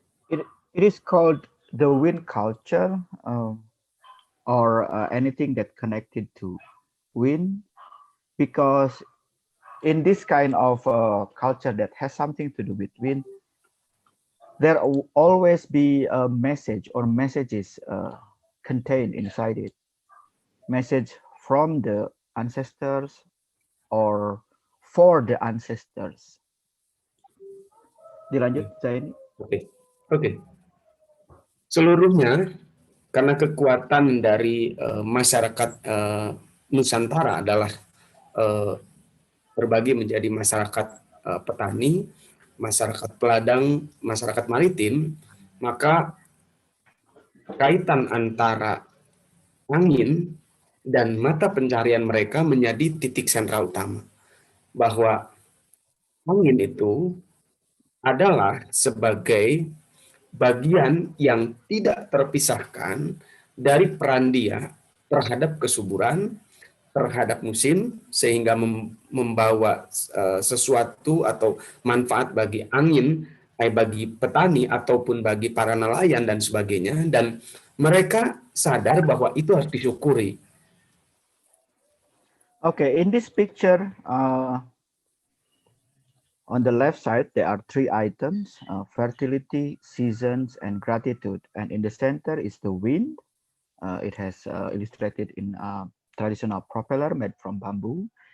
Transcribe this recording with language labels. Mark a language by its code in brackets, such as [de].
[en] It is called the wind culture, or anything that connected to wind, because in this kind of culture that has something to do with wind, there will always be a message or messages contained inside it. Message from the ancestors or for the ancestors. [id] Dilanjut, Zaini. Oke. Seluruhnya karena kekuatan dari masyarakat Nusantara adalah berbagi menjadi masyarakat petani, masyarakat peladang, masyarakat maritim, maka kaitan antara angin dan mata pencarian mereka menjadi titik sentral utama. Bahwa angin itu adalah sebagai bagian yang tidak terpisahkan dari peran dia terhadap kesuburan, terhadap musim, sehingga membawa sesuatu atau manfaat bagi angin, bagi petani ataupun bagi para nelayan dan sebagainya, dan mereka sadar bahwa itu harus disyukuri. [en] Okay, in this picture, on the left side, there are three items: fertility, seasons, and gratitude. And in the center is the wind. It has illustrated in a traditional propeller made from bamboo.